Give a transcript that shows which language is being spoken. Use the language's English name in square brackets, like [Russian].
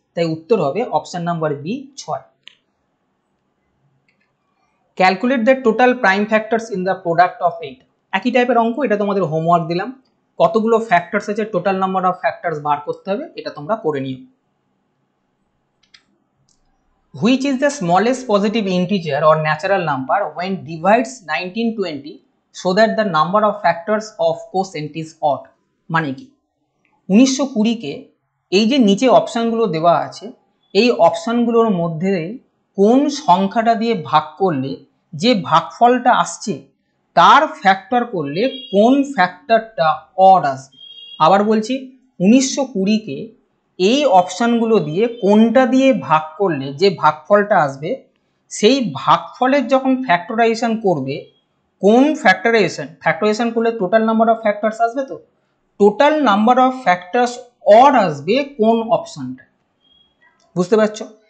[Bangla] তাই উত্তর হবে option number B 6। [English] Calculate the total prime factors in the product of 8। [Bangla] একই টাইপের অঙ্ক, এটা তোমাদের হোমওয়ার্ক দিলাম। কতগুলো ফ্যাক্টরস আছে, টোটাল নাম্বার অফ ফ্যাক্টরস বার করতে হবে, এটা তোমরা করে নিও। [English] Which is the smallest positive integer or natural number when divides 1920 so that the number of factors of quotient is odd? [Bangla] মানে কি? 1920 কে এই যে নিচে অপশনগুলো দেওয়া আছে, এই অপশনগুলোর মধ্যে কোন সংখ্যাটা দিয়ে ভাগ করলে যে ভাগফলটা আসছে তার ফ্যাক্টর করলে কোন ফ্যাক্টরটা অড আসবে। আবার বলছি, 1920 কে এই অপশনগুলো দিয়ে কোনটা দিয়ে ভাগ করলে যে ভাগফলটা আসবে সেই ভাগফলের যখন ফ্যাক্টরাইজেশন করবে, কোন ফ্যাক্টরাইজেশন করলে টোটাল নাম্বার অফ ফ্যাক্টরস আসবে, তো total number of factors odd আসবে কোন অপশনটা, বুঝতে পারছো?